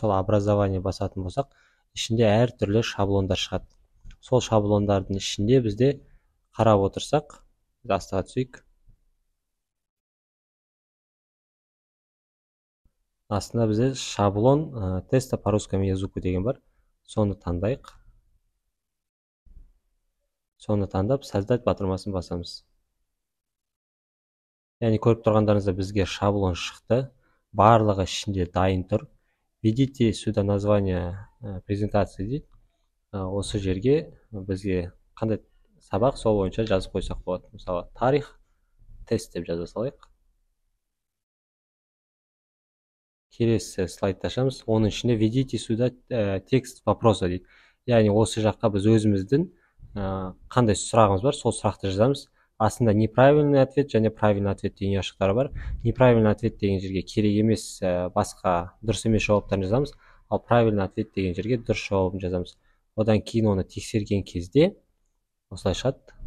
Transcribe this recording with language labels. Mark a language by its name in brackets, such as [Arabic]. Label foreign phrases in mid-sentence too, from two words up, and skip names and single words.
[Kazakh] Сол образование басатын болсақ, ішінде әр түрлі шаблондар шығады. Сол шаблондардың ішінде бізде қарап отырсақ, астыға түсейік. Астында бізде [Russian] шаблон теста по русскому языку [Kazakh] деген бар. Соны таңдайық. Соны таңдап, создать батырмасын басамыз. Яғни көріп тұрғандарыңызда бізге шаблон шықты. Барлығы ішінде дайын тұр. [Russian] Введите сюда название презентации дейді. [Kazakh] Осы жерге бізге қандай сабақ, сол бойынша жазып қойсақ болады. Мысалы, тарих тест деп жаза салайық. Келесі слайдты ашамыз. Оның ішінде [Russian] введите сюда текст вопроса [Kazakh] дейді. Яғни осы жаққа біз өзіміздің қандай сұрағымыз бар, сол сұрақты жазамыз. Астында [Russian] неправильный ответ [Kazakh] және [Russian] правильный ответ [Kazakh] деген ұяшықтары бар. [Russian] Неправильный ответ [Kazakh] деген жерге керек емес, басқа дұрыс емес жауаптарын жазамыз. Ал [Russian] правильный ответ [Kazakh] деген жерге дұрыс жауабын жазамыз. Одан кейін оны тексерген кезде осылай шығады.